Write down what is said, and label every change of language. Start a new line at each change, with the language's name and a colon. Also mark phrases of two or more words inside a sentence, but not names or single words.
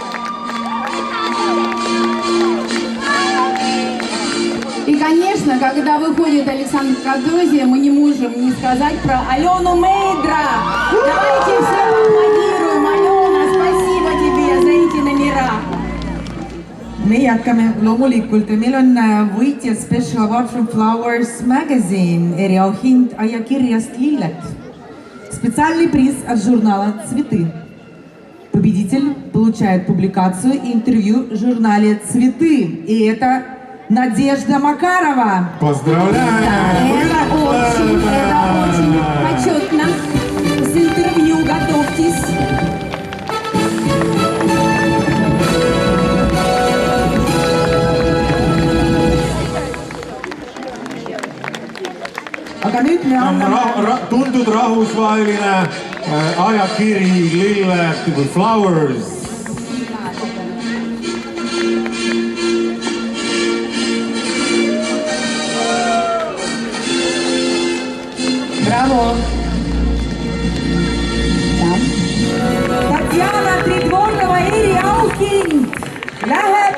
Russian: И, конечно, когда выходит Александр Картозия, мы не можем не сказать про Алену Мейдра. Давайте все поаплодируем. Алена, спасибо тебе за эти номера.
Estonian: Me jätkame loomulikult ja meil on võitjad
English: Special Award from Flowers Magazine,
Estonian: eriauhind ajakirjast Lilled.
Russian: Специальный приз от журнала «Цветы». Победитель получает публикацию и интервью в журнале «Цветы». И это Надежда Макарова. Поздравляем! Это очень почетно. С интервью готовьтесь.
Estonian: Aga nüüd me anname... Tuntud rahvusvaheline ajakiri Lilled või Flowers.
Russian: Браво!
Estonian: Татьяна Придворного eriauhind läheb.